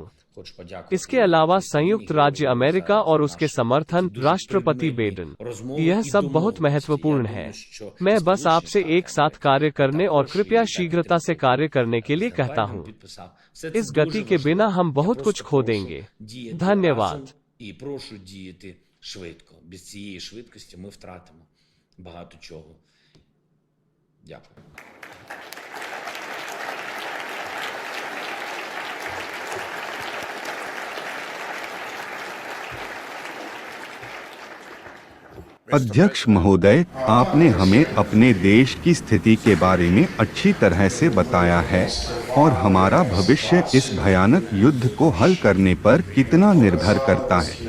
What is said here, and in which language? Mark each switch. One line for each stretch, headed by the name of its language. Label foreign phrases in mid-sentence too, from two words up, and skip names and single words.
Hindi: इसके अलावा संयुक्त राज्य अमेरिका और उसके समर्थन, राष्ट्रपति बाइडेन, यह सब बहुत महत्वपूर्ण है। मैं बस आपसे एक साथ कार्य करने और कृपया शीघ्रता से कार्य करने के लिए कहता हूं। इस गति के बिना हम बहुत कुछ खो देंगे। धन्यवाद।
Ukrainian: І прошу діяти швидко. Без цієї швидкості ми втратимо багато чого. Дякую.
Hindi: अध्यक्ष महोदय, आपने हमें अपने देश की स्थिति के बारे में अच्छी तरह से बताया है और हमारा भविष्य इस भयानक युद्ध को हल करने पर कितना निर्भर करता है।